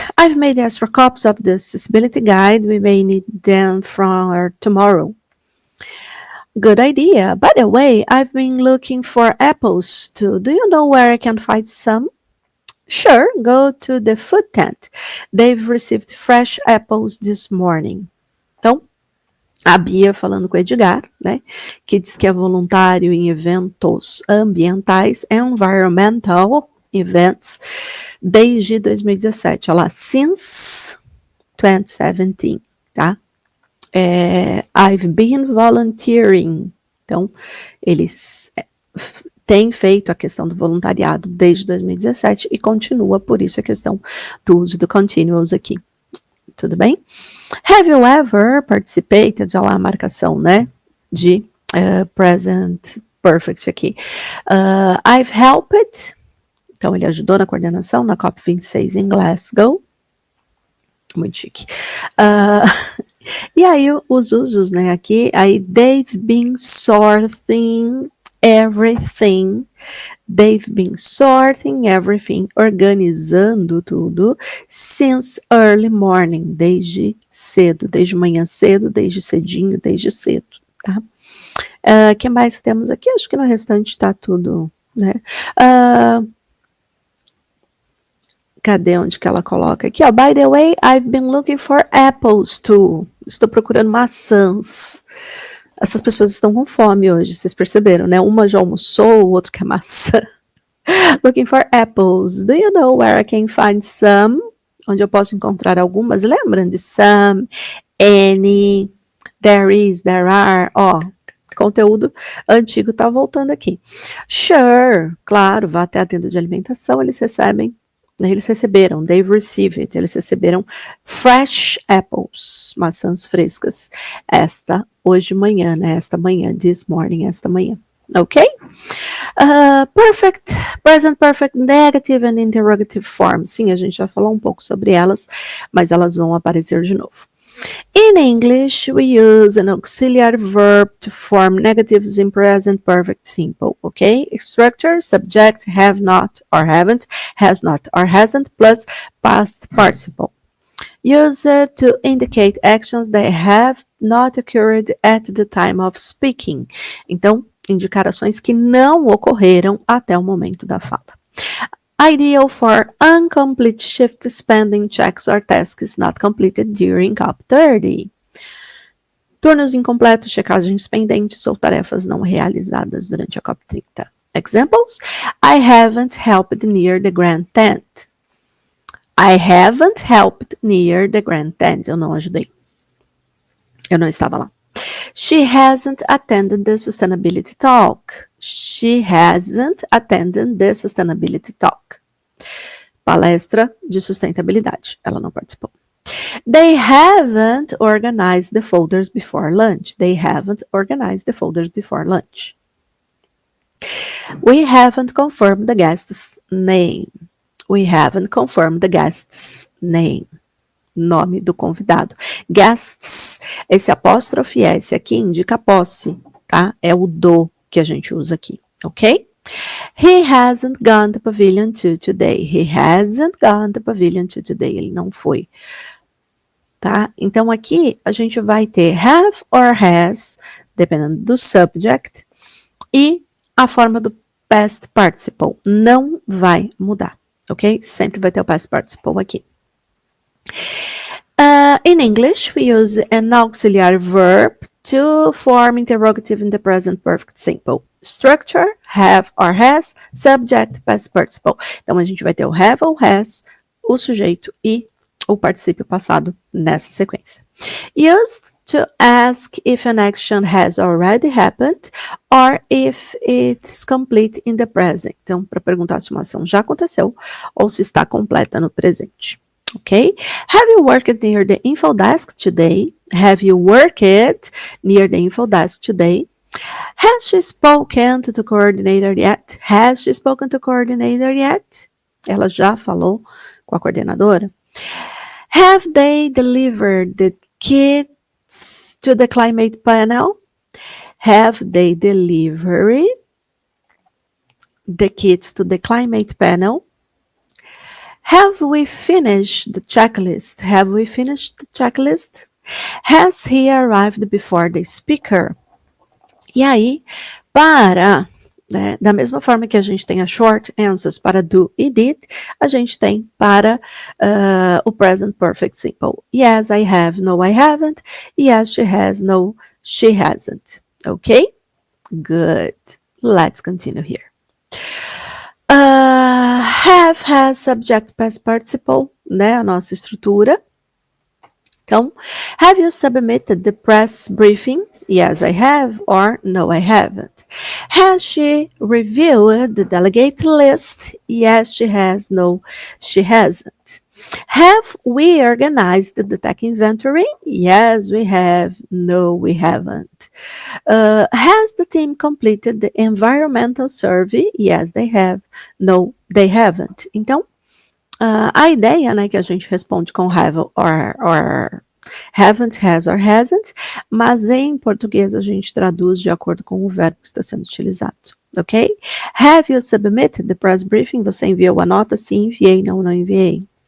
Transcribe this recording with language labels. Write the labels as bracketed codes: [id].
[en] I've made extra copies of the accessibility guide. We may need them for tomorrow. Good idea. By the way, I've been looking for apples too. Do you know where I can find some? Sure, go to the food tent. They've received fresh apples this morning. [pt] Então, A Bia falando com o Edgar, né, que diz que é voluntário em eventos ambientais, [en] environmental events, [pt] desde 2017. Olha lá, [en] since 2017, [pt] tá? [en] I've been volunteering. [pt] Então, eles têm feito a questão do voluntariado desde 2017 e continua, por isso a questão do uso do continuous aqui. Tudo bem? [en] Have you ever participated? [pt] Já lá a marcação, né? De present perfect aqui. [en] I've helped. [pt] Então, ele ajudou na coordenação na COP26 em Glasgow. Muito chique. E aí, os usos, né? Aqui, aí, [en] they've been sorting everything. They've been sorting everything, [pt] organizando tudo, [en] since early morning, [pt] desde cedo, desde manhã cedo, desde cedinho, desde cedo, tá? Que mais temos aqui? Acho que no restante tá tudo, né? Cadê onde que ela coloca aqui? [en] Ó, by the way, I've been looking for apples too. [pt] Estou procurando maçãs. Essas pessoas estão com fome hoje, vocês perceberam, né? Uma já almoçou, o outro quer maçã. [en] Looking for apples. Do you know where I can find some? [pt] Onde eu posso encontrar algumas? Lembram de some, any, there is, there are. Ó, conteúdo antigo tá voltando aqui. Sure, claro, vá até a tenda de alimentação, eles receberam, [en] they've received, [pt] eles receberam [en] fresh apples, [pt] maçãs frescas, hoje de manhã, né, esta manhã, [en] this morning, [pt] esta manhã, ok? Perfect, present perfect, negative and interrogative form, sim, a gente já falou um pouco sobre elas, mas elas vão aparecer de novo. [en] In English, we use an auxiliary verb to form negatives in present perfect simple, okay? Structure, subject, have not or haven't, has not or hasn't, plus past participle. Use it to indicate actions that have not occurred at the time of speaking. [pt] Então, indicar ações que não ocorreram até o momento da fala. [en] Ideal for incomplete shift spending checks or tasks not completed during COP30. [pt] Turnos incompletos, checagens pendentes ou tarefas não realizadas durante a COP30. [en] Examples? I haven't helped near the grand tent. I haven't helped near the grand tent. [pt] Eu não ajudei. Eu não estava lá. [en] She hasn't attended the sustainability talk. She hasn't attended the sustainability talk. [pt] Palestra de sustentabilidade. Ela não participou. [en] They haven't organized the folders before lunch. They haven't organized the folders before lunch. We haven't confirmed the guest's name. We haven't confirmed the guest's name. [pt] Nome do convidado. Guests, esse apóstrofe S aqui indica posse, tá? É o do que a gente usa aqui, ok? [en] He hasn't gone to Pavilion 2 today. He hasn't gone to Pavilion 2 today. [pt] Ele não foi, tá? Então, aqui a gente vai ter have or has, dependendo do subject, e a forma do past participle. Não vai mudar, ok? Sempre vai ter o past participle aqui. [en] In English, we use an auxiliary verb to form interrogative in the present perfect simple. Structure, have or has, subject, past participle. [pt] Então, a gente vai ter o have ou has, o sujeito e o particípio passado nessa sequência. [en] Used to ask if an action has already happened or if it's complete in the present. [pt] Então, para perguntar se uma ação já aconteceu ou se está completa no presente. [en] Okay? Have you worked near the info desk today? Have you worked near the info desk today? Has she spoken to the coordinator yet? Has she spoken to the coordinator yet? [pt] Ela já falou com a coordenadora? [en] Have they delivered the kits to the climate panel? Have they delivered the kits to the climate panel? Have we finished the checklist? Have we finished the checklist? Has he arrived before the speaker? [pt] E aí, para né? Da mesma forma que a gente tem as short answers para do e did, a gente tem para o present perfect simple. [en] Yes, I have. No, I haven't. Yes, she has. No, she hasn't. Okay? Good. Let's continue here. Have, has, subject, past participle, né? [pt] A nossa estrutura. Então, [en] have you submitted the press briefing? Yes, I have, or no, I haven't. Has she reviewed the delegate list? Yes, she has, no, she hasn't. Have we organized the tech inventory? Yes, we have, no, we haven't. Has the team completed the environmental survey? Yes, they have, no, they haven't. [pt] Então, a ideia, né, que a gente responde com have or haven't, has or hasn't, mas em português a gente traduz de acordo com o verbo que está sendo utilizado, ok? [en] Have you submitted the press briefing? [pt] Você enviou a nota? Sim, enviei. Não, não enviei.